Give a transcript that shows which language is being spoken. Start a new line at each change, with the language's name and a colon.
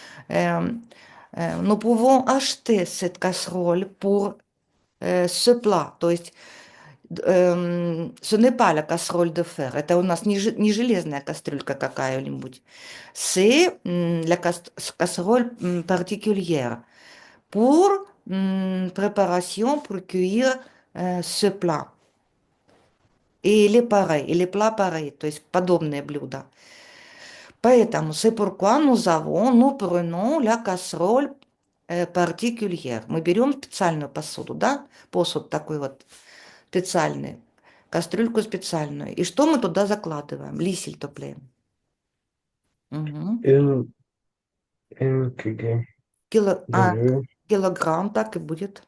French: Euh, Nous pouvons acheter cette casserole pour ce plat.
Russian: То есть
French: ce n'est pas la casserole de fer.
Russian: Это у нас не железная кастрюлька какая-нибудь.
French: C'est la casserole particulière pour préparation, pour cuire ce plat. Et les pareils, et les plats pareils,
Russian: то есть подобные блюда.
French: Поэтому c'est pourquoi nous prenons la casserole particulière.
Russian: Мы берем специальную посуду, да? Посуд такой вот специальный, кастрюльку специальную. И что мы туда закладываем? Лисель топле. Мгм.
French: une cuillère
Russian: Кило,
French: de vue,
Russian: килограмм так и будет.